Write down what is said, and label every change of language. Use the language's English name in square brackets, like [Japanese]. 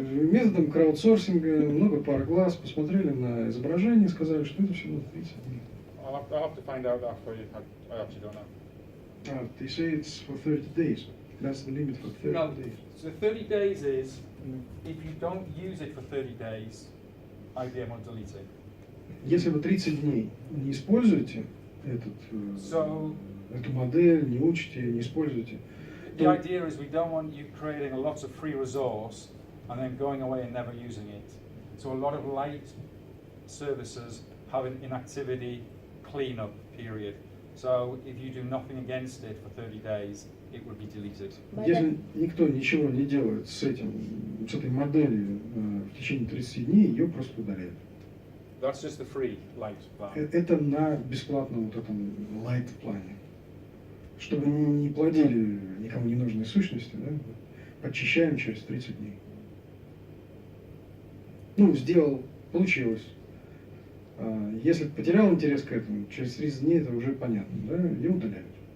[Russian] Методом краудсорсинга, много пар глаз, посмотрели на изображение, сказали, что это всего 30 дней. [English] I'll have to find out that for you. I actually don't know. They say it's for 30 days. That's the limit for 30 No, days. so 30 days is, if you don't use it for 30 days, IBM will delete it. [Russian] Если вы 30 дней не используете эту модель, не учите, не используете. [English] The idea is we don't want you creating a lot of free resource and then going away and never using it. So a lot of light services have an inactivity cleanup period. So if you do nothing against it for 30 days, it will be deleted. [Russian] Если никто ничего не делает с этой моделью в течение 30 дней, ее просто удаляют. [English] That's just the free light plan. [Russian] Это на бесплатном вот этом light плане. Чтобы не плодили никому ненужные сущности, да, подчищаем через 30 дней. Ну, сделал, получилось. Если потерял интерес к этому, через 30 дней это уже понятно, да, и удаляют.